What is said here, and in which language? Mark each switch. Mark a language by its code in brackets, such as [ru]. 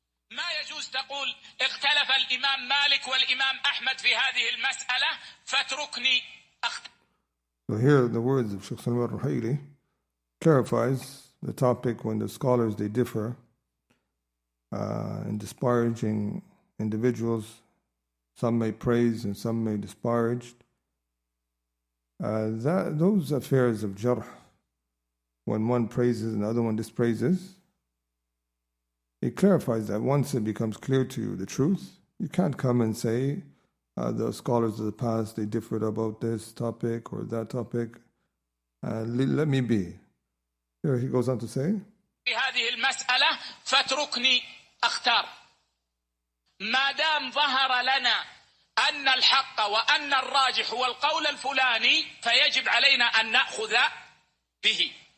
[ar] ما يجوز تقول اختلف الإمام مالك والإمام أحمد في هذه المسألة فاتركني [en] So here the words of Sheikh Sulaiman al-Ruhaili clarifies the topic when the scholars they differ in disparaging individuals. Some may praise and some may disparage. Those affairs of jarh, when one praises and the other one dispraises, it clarifies that once it becomes clear to you the truth, you can't come and say the scholars of the past, they differed about this topic or that topic. Let me be. Here he goes on to say, [ar] في هذه المسألة فاتركني أختار. ما دام ظهر لنا أن الحق وأن الراجح هو القول الفلاني فيجب علينا أن نأخذ به.